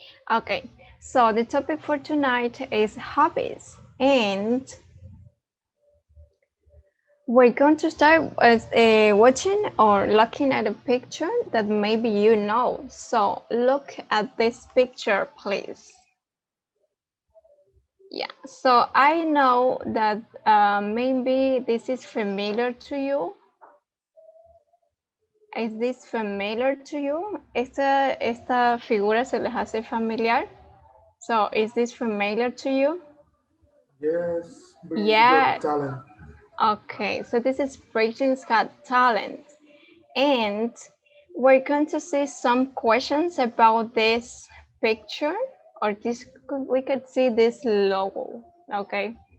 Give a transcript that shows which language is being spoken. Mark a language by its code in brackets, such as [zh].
[en] Okay, so the topic for tonight is hobbies, and we're going to start with watching or looking at a picture that maybe you know. So look at this picture, please. Yeah, so I know that maybe this is familiar to you. Is this familiar to you? [es] Esta figura se les hace familiar? [en] So is this familiar to you? Yes, Yeah. Got Talent. Okay, so this is Britain's Got Talent. And we're going to see some questions about this picture, or this, we could see this logo, okay?